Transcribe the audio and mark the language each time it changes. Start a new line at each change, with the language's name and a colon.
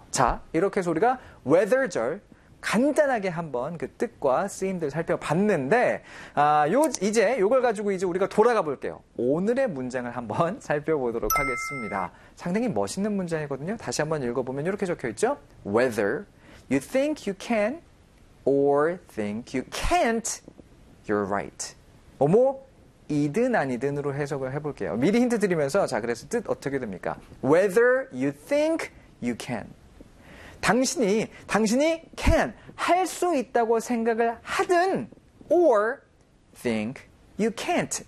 Korean: 자, 이렇게 해서 우리가 weather절 간단하게 한번 그 뜻과 쓰임들 살펴봤는데, 이제 요걸 가지고 이제 우리가 돌아가 볼게요. 오늘의 문장을 한번 살펴보도록 하겠습니다. 상당히 멋있는 문장이거든요. 다시 한번 읽어보면 이렇게 적혀있죠.
English: Whether you think you can or think you can't, You're right.
Korean: 어머, 이든 아니든으로 해석을 해볼게요. 미리 힌트 드리면서, 자, 그래서 뜻 어떻게 됩니까?
English: Whether you think you can.
Korean: 당신이
English: can,
Korean: 할 수 있다고 생각을 하든,
English: or think you can't.